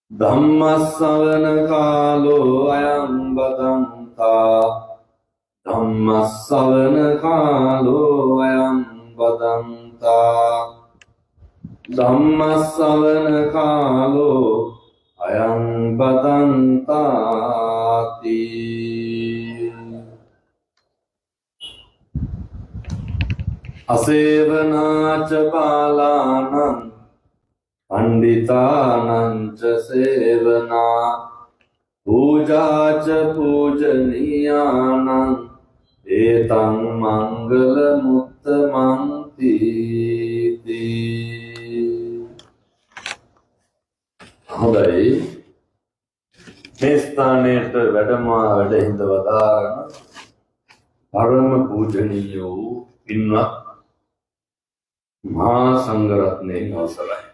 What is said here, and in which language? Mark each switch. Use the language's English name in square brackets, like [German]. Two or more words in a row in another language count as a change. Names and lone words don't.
[Pali] ධම්මස්සවන කාලෝ අයං බදන්තා ධම්මස්සවන කාලෝ අයං බදන්තා ධම්මස්සවන කාලෝ අයං බදන්තාති. අසේවනාච බාලානං පණ්ඩිතානං च සේවනා පූජාච පූජනීයානං ඒතං මංගල මුත්තමං තීති. [Sinhala] හොඳයි, මේ ස්ථානයට වැඩ හිඳ වදාරන පරම පූජනීය වූ පින්වත් මහා සංඝරත්නයේ අවසරයි.